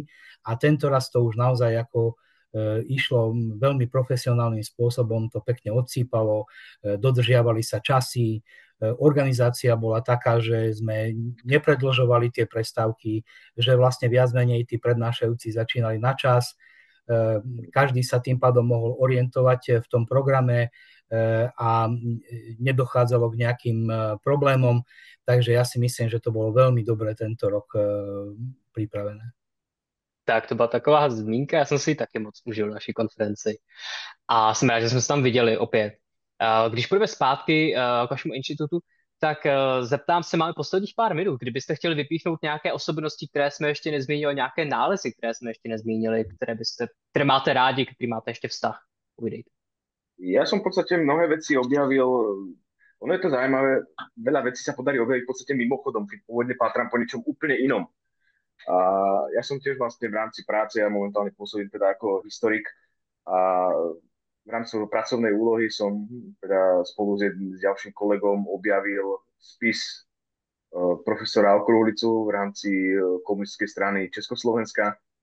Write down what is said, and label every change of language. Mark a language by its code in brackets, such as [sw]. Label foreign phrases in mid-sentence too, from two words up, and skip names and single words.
[sk] A tento raz to už naozaj ako išlo veľmi profesionálnym spôsobom, to pekne odsýpalo, dodržiavali sa časy, organizácia bola taká, že sme nepredĺžovali tie prestávky, že vlastne viac menej tí prednášajúci začínali na čas, každý sa tým pádom mohol orientovať v tom programe a nedochádzalo k nejakým problémom, takže ja si myslím, že to bolo veľmi dobre tento rok pripravené. [cs] Tak to byla taková zmínka, já jsem si ji taky moc užil naší konferenci. A jsme rádi, že jsme se tam viděli opět. Když půjdeme zpátky k vašemu institutu, tak zeptám se, máme posledních pár minut, kdybyste chtěli vypíchnout nějaké osobnosti, které jsme ještě nezmínili, nějaké nálezy, které jsme ještě nezmínili, které máte rádi, který máte ještě vztah. Uvidejte. [sk] Ja som v podstate mnohé veci objavil, ono je to zaujímavé, veľa vecí sa podarí objaviť v podstate mimochodom, keď pôvodne pátram po niečom úplne inom. A ja som tiež vlastne v rámci práce, ja momentálne pôsobím teda ako historik a v rámci pracovnej úlohy som teda spolu s ďalším kolegom objavil spis profesora Okruhlicu v rámci komunistickej strany Československa.